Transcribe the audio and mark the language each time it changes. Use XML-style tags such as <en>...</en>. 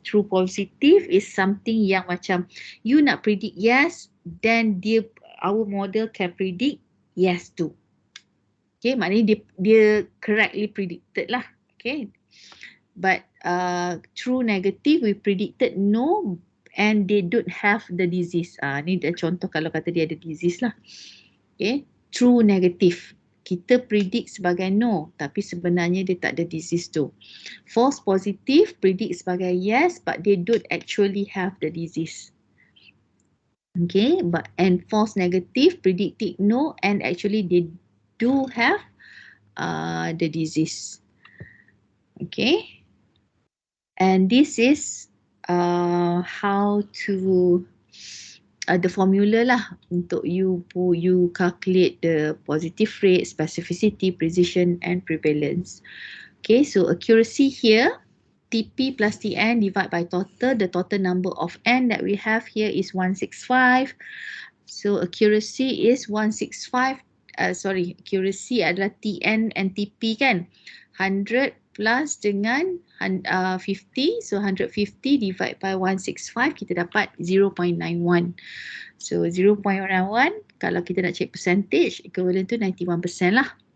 <en>True positive is something</en> <ms>yang macam</ms> <en>you</en> <ms>nak</ms> <en>predict yes, then our model can predict yes too.</en> <ms>Okay, maknanya dia correctly predicted lah.</ms> <en>Okay, but true negative we predicted no and they don't have the disease.</en> <ms>Ni dah contoh kalau kata dia ada disease lah. Okay,</ms> <en>true negative.</en> <ms>Kita predict sebagai no, tapi sebenarnya dia tak ada disease tu.</ms> <en>False positive predict</en> <ms>sebagai</ms> <en>yes, but they don't actually have the disease. Okay, and false negative predicted no, and actually they do have the disease. Okay, and this is how to the formula</en> <ms>lah untuk</ms> <en>you calculate the positive rate, specificity, precision and prevalence. Okay, so accuracy here, TP plus TN divided by total. The total number of N that we have here is 165. So accuracy is 165.</en> <ms>Accuracy adalah TN and TP kan.</ms> <en>100 plus</en> <ms>dengan</ms> <en>50. So 150 divided by 165</en> <ms>kita dapat</ms> <en>0.91. So 0.91</en> <ms>kalau kita nak</ms> <en>check percentage equivalent to 91%</en> <ms>lah.</ms>